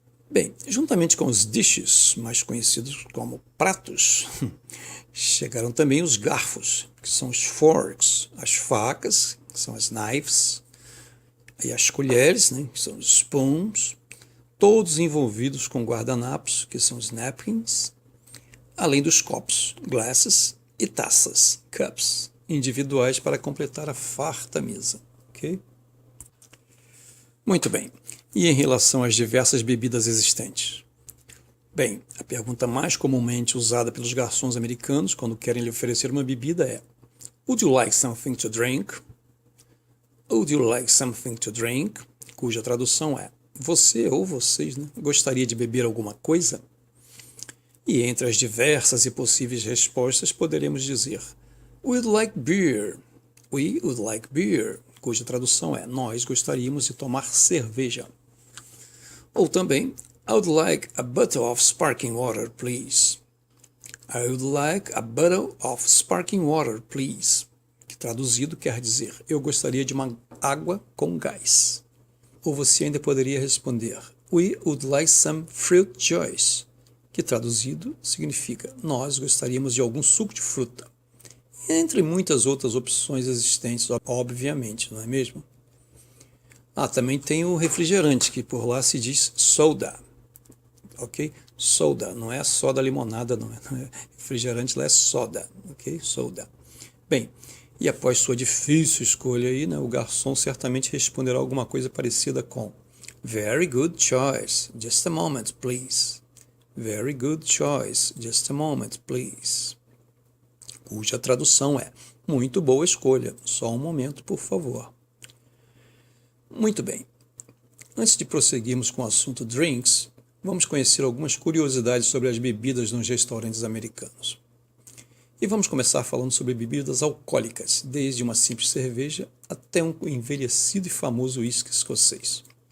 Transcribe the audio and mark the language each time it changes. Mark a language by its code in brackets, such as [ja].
[pt] Bem, juntamente com os dishes, mais conhecidos como pratos, chegaram também os garfos, que são os forks, as facas, que são as knives, e as colheres, né, que são os spoons, todos envolvidos com guardanapos, que são os napkins, além dos copos, glasses, e taças, cups, individuais para completar a farta mesa, ok? Muito bem. E em relação às diversas bebidas existentes? Bem, a pergunta mais comumente usada pelos garçons americanos quando querem lhe oferecer uma bebida é [en] Would you like something to drink? Would you like something to drink? [pt] Cuja tradução é Você ou vocês, né, gostaria de beber alguma coisa? E entre as diversas e possíveis respostas poderemos dizer [en] We'd like beer. We would like beer. [pt] Cuja tradução é Nós gostaríamos de tomar cerveja. Ou também [en] I would like a bottle of sparkling water, please. I would like a bottle of sparkling water, please. [pt] Que traduzido quer dizer Eu gostaria de uma água com gás. Ou você ainda poderia responder [en] We would like some fruit juice. [pt] Que traduzido significa Nós gostaríamos de algum suco de fruta. Entre muitas outras opções existentes, obviamente, não é mesmo? Também tem o refrigerante, que por lá se diz soda, ok? Soda, não é soda limonada, não é. Refrigerante lá é soda, ok? Soda. Bem, e após sua difícil escolha aí, né, o garçom certamente responderá alguma coisa parecida com [en] Very good choice, just a moment, please. Very good choice, just a moment, please. [pt] Cuja tradução é Muito boa escolha, só um momento, por favor. Muito bem. Antes de prosseguirmos com o assunto drinks, vamos conhecer algumas curiosidades sobre as bebidas nos restaurantes americanos. E vamos começar falando sobre bebidas alcoólicas, desde uma simples cerveja até um envelhecido e famoso uísque escocês.